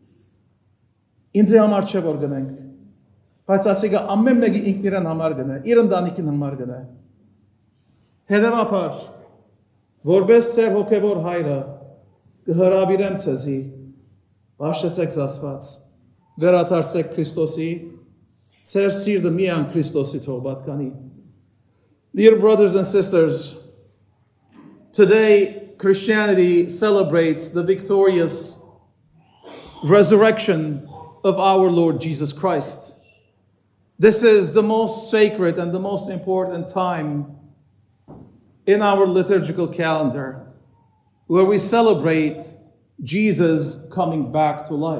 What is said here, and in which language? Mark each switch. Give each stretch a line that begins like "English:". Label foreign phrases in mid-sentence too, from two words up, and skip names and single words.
Armenian: Ինձ համար չէ որ գնենք։ Բայց ասիգա ամեն մեկի ինքնիրան համար գնա, իր ընտանիքին համար գնա։ Հետևաբար որպես ձեր հոգևոր հայրը կհրավիրեմ ձեզի, բաշտեցեք Աստված, վերադարձեք Քրիստոսի, ձեր սիրտը միան Քրիստոսի թող պատկանի։
English: Dear brothers and sisters, today Christianity celebrates the victorious resurrection of our Lord Jesus Christ. This is the most sacred and the most important time in our liturgical calendar, where we celebrate Jesus coming back to life.